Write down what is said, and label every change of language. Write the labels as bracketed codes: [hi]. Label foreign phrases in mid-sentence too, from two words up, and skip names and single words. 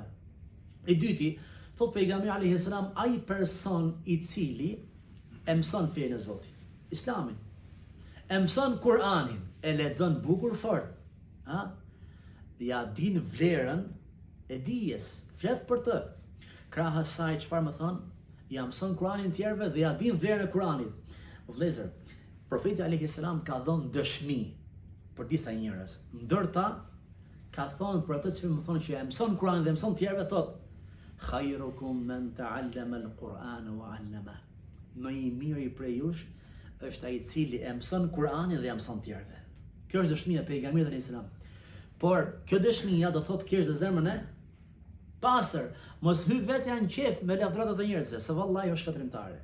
[sq] E dyti, thot pejgamberi [ar] عليه السلام, [sq] ai person i cili e mëson fenë e Zotit, Islamin, e mëson Kur'anin, e lexon bukur fort, ja din vlerën e dijes, flet për të. Krahas saj çfarë më thon? Ja mëson Kur'anin tjerëve dhe ja din vlerën e Kur'anit. Vëllezër, profeti [ar] عليه السلام [sq] ka dhënë dëshmi për disa njerëz. Ndërta ka thonë për ato që më thonë që e mëson Kur'anin dhe mëson tjerëve, thot: [ar] "خيركم من تعلم القرآن وعلمه." [sq] Më i miri prej jush është ai i cili e mëson Kur'anin dhe ja mëson tjerëve. Kjo është dëshmia e pejgamberit [ar] عليه السلام. [sq] Por kjo dëshmia do thotë kesh dhe zemrën e pastër, mos hy vetja në qef me lavdratat e njerëzve, se vallahi është shkatrimtare.